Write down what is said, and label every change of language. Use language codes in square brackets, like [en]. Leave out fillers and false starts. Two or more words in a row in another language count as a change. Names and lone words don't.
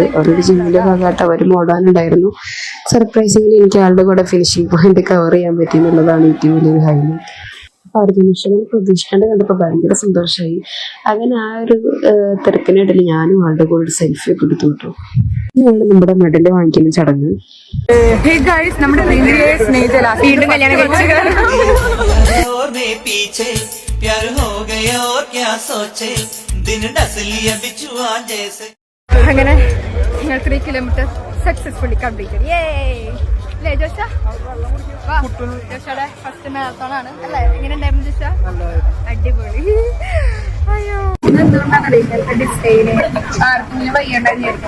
[ml] അവരുടെ ജിമ്മിന്റെ ഭാഗമായിട്ട് അവർ ഓടാനുണ്ടായിരുന്നു. സർപ്രൈസിംഗിൽ എനിക്ക് ആളുടെ കൂടെ [en] finishing point [ml] കവർ ചെയ്യാൻ പറ്റി എന്നുള്ളതാണ് ഏറ്റവും വലിയൊരു ഹൈലൈറ്റ്. അപ്പൊ അർജുൻ അശോകനെ പ്രതീക്ഷിക്കാണ്ട് കണ്ടപ്പോൾ ഭയങ്കര സന്തോഷമായി. അങ്ങനെ ആ ഒരു തിരക്കിനിടയിൽ ഞാനും ആളുടെ കൂടെ ഒരു സെൽഫി ഒക്കെ എടുത്തു കിട്ടും. ഇതാണ് നമ്മുടെ മെഡല് വാങ്ങിക്കുന്ന ചടങ്ങ്. നമ്മുടെ വീണ്ടും കല്യാണം [hi] प्यार हो गया और क्या सोचे दिन डस लिया बिछुआ जैसे. [ml] അങ്ങനെ ഞങ്ങൾ 3 കിലോമീറ്റർ [en] successfully complete. [ml] അല്ലേ ജോഷ? ജോഷയുടെ [en] first marathon [ml] ആണ് അല്ലേ? എങ്ങനെ ഉണ്ടായിരുന്നു ജോഷ? അടിപൊളി. അയ്യോ, എന്തുകൊണ്ടാണ് ഇങ്ങനത്തെ ഡിസൈന് ആർക്കെങ്കിലും വയ്യണ്ടായിരിക്കും.